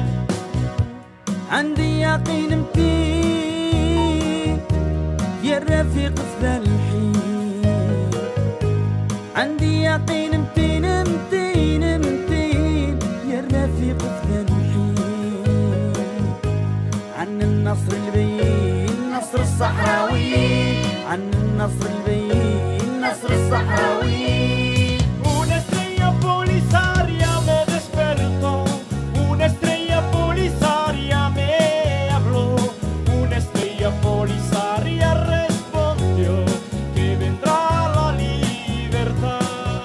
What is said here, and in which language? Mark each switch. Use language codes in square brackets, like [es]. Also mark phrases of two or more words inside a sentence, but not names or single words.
[ar] عندي يقين متين يا الرفيق في الحين، عندي يقين متين متين متين يا الرفيق في الحين. عن النصر البين نصر الصحراوي، عن النصر البين نصر الصحراوي. [es] Una estrella polisaria me despertó, una estrella polisaria me habló, una estrella polisaria respondió que vendrá la libertad.